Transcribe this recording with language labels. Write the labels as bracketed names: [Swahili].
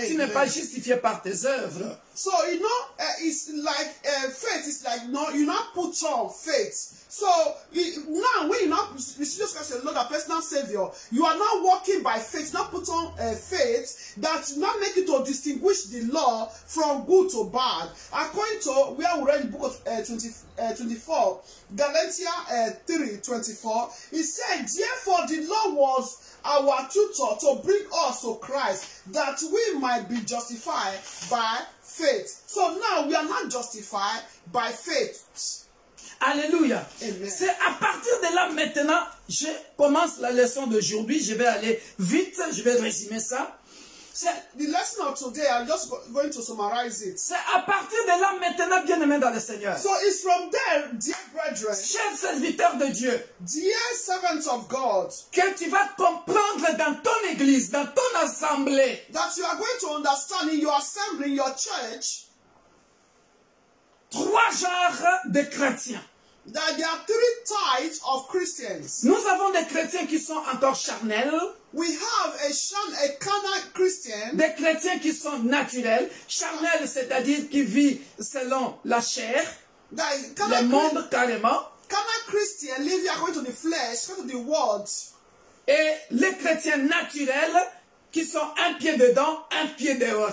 [French] Tu n'es pas justifié par tes œuvres. [English] So, you know, it's like faith. It's like, no, you not put on faith. So, now when you not receive Jesus Christ as your Lord and personal Savior, you are not walking by faith, not put on faith that not make you to distinguish the law from good to bad. According to where we read the book of 24, Galatians 3:24, it said, therefore the law was our tutor to bring us to Christ, that we might be justified by faith. So now we are not justified by faith. [French] Alléluia. C'est à partir de là maintenant, je commence la leçon d'aujourd'hui. Je vais aller vite, je vais résumer ça. [English] The lesson of today, I'm just going to summarize it. [French] C'est à partir de là maintenant, bien-aimés dans le Seigneur. [English] So it's from there, dear brethren, [French] Chers serviteurs de Dieu, [English] dear servants of God, [French] que tu vas comprendre dans ton église, dans ton assemblée, [English] that you are going to understand in your assembly, in your church, [French] 3 genres de chrétiens. [English] that there are 3 types of Christians. [French] Nous avons des chrétiens qui sont encore charnels, [English] We have a carnal Christian, [French] des chrétiens qui sont naturels. Charnels, c'est-à-dire qui vivent selon la chair, [English] that [French] le monde carrément. [English] carnal Christian live according to the flesh, according to the world. [French] Et les chrétiens naturels qui sont un pied dedans, un pied dehors.